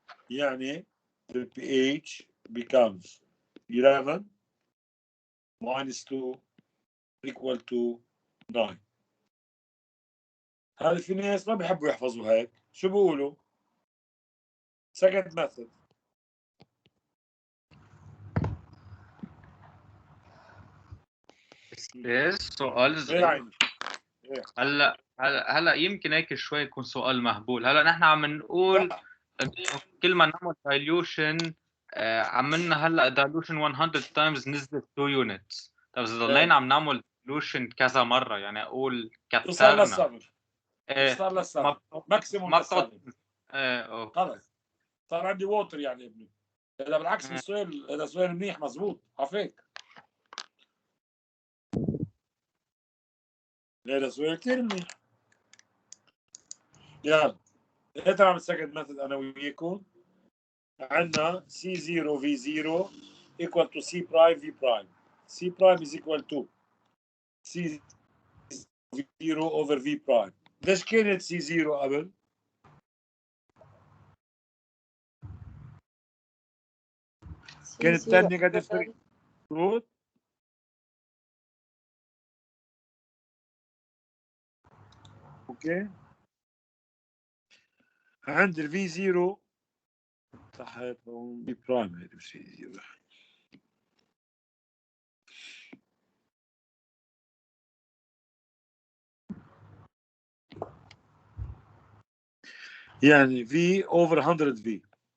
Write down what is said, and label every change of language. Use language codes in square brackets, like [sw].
[en] يعني the pH becomes 11 minus 2 equal to 9. [ar] هذا في ناس ما بيحبوا يحفظوا هيك، شو بيقولوا؟ [en] second method. [ar] بس سؤال ايه صغير. عيني؟ هلا يمكن هيك شوي يكون سؤال مهبول. هلا نحن عم نقول كل ما نعمل dilution عملنا هلا [en] dilution 100 times [ar] نزلت 2 units. طيب اذا ضلينا عم نعمل dilution كذا مره يعني اقول وصار كثرنا للسبب وصار للسبب ماكسيموم للسبب خلص صار عندي ووتر يعني ابني. هذا بالعكس السؤال هذا سؤال منيح مزبوط عفيك. هذا سؤال كثير منيح. يلا هات نعمل سكند ميثود انا وياكم. [en] عندنا C0 V0 equal to C prime V prime. C prime is equal to C0 over V prime. [ar] ليش كانت C0 قبل؟ كانت 10 نيجاتيف 3 مظبوط؟ اوكي عند ال V0 صح V prime هذه مش V0 يعني V over 100 V.